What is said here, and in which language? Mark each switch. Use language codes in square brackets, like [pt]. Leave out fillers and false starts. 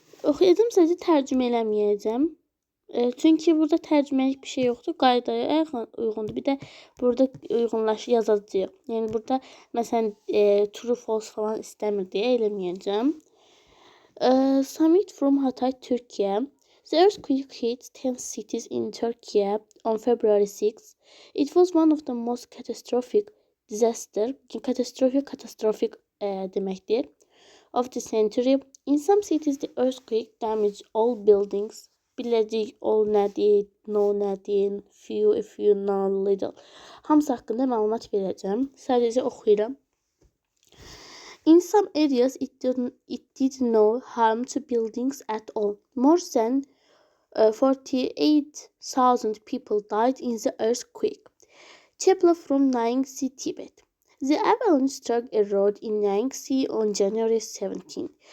[az] Oxuyacağım, sadəcə tərcümə eləməyəcəm. Çünki burada tərcüməlik bir şey yoxdur. Qaydaya uyğundur. Bir də burada yazacağıq. Yəni burada məsələn true false falan istəmir deyə eləməyəcəm. [en] Summit from Hatay, Türkiye. The earthquake hit 10 cities in Turkey on February 6. It was one of the most catastrophic disaster, [az] catastrophic deməkdir, [en] of the century. In some cities, the earthquake damaged all buildings. [az] Biləcək all nədir, no nədir, few, none, little. Hamısı haqqında məlumat verəcəm. Sadəcə oxuyuram. [en] In some areas, it did no harm to buildings at all. More than 48,000 people died in the earthquake. Chepla from Nangsi, Tibet. The avalanche struck a road in Nangsi on January 17.